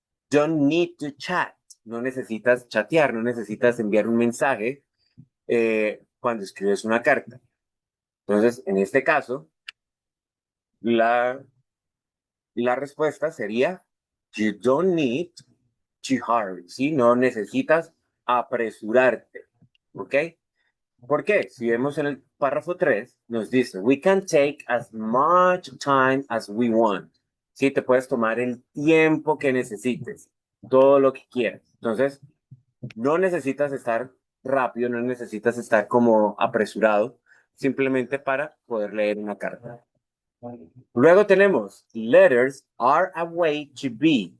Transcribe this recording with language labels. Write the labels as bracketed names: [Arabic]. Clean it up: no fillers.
[English] Don't need to chat, [Spanish] no necesitas chatear, no necesitas enviar un mensaje cuando escribes una carta. Entonces, en este caso, la, la respuesta sería, [English] you don't need to hurry, [Spanish] ¿sí? No necesitas apresurarte, ¿ok? ¿Por qué? Si vemos en el párrafo 3 nos dice, [English] we can take as much time as we want. [Spanish] Sí, te puedes tomar el tiempo que necesites, todo lo que quieras. Entonces, no necesitas estar rápido, no necesitas estar como apresurado, simplemente para poder leer una carta. Luego tenemos, [English] letters are a way to be.